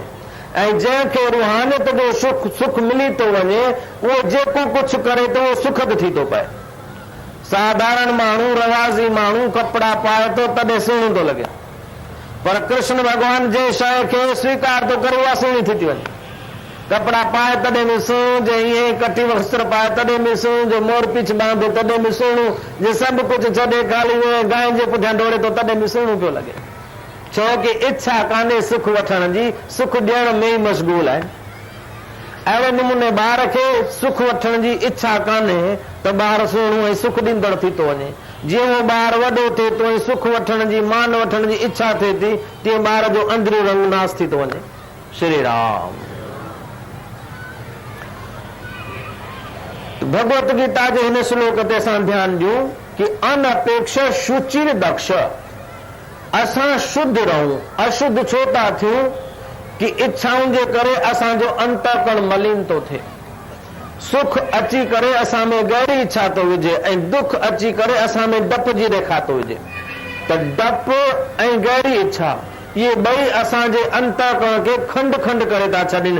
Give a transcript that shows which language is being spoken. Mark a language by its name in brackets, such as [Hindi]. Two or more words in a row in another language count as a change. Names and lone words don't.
[Sindhi] ऐं जंहिंखे रूहानियत जो सुख मिली थो वञे उहो जेको कुझु करे थो उहो सुखद थी थो पए। साधारण माण्हू, रवाज़ी माण्हू कपिड़ा पाए थो तॾहिं सुहिणो थो लॻे, पर कृष्ण भॻवान जंहिं शइ खे स्वीकार थो करे उहा सुहिणी थी वञे। कपड़ा पाए तॾहिं बि सुहिणो, जे ईअं कटी वस्त्र पाए तॾहिं बि सुहिणो, जो मोर पीछ बांधे तॾहिं बि सुहिणो, जे सभु कुझु छॾे ख़ाली गांइ जे पुठियां दौड़े थो तॾहिं बि सुहिणो पियो लॻे। छो कि इच्छा कान्हे सुख वठण जी, सुख ॾियण में ई मशगूल आहे। अहिड़े नमूने ॿार खे सुख वठण जी इच्छा कान्हे त ॿार सुहिणो ऐं सुख ॾींदड़ थी थो वञे। जीअं उहो ॿार वॾो थिए थो ऐं सुख वठण जी, मान वठण जी इच्छा थिए थी, तीअं ॿार जो अंदरी रंग नास थी थो वञे। श्री राम। भगवत गीता जे हिन श्लोक ते असां ध्यानु ॾियूं कि [Sanskrit] अनपेक्ष शुचिर दक्ष। [Sindhi] असां शुद्ध रहूं। अशुद्ध छो था थियूं कि इच्छाउनि जे करे असांजो अंतःकरण मलिन थो थिए। सुख अची करे असां में गहरी इच्छा थो विझे ऐं दुख अची करे असां में डप जी रेखा थो विझे। त डप ऐं गहरी इच्छा इहे ॿई असांजे अंतःकरण खे खंड खंड करे था छॾनि।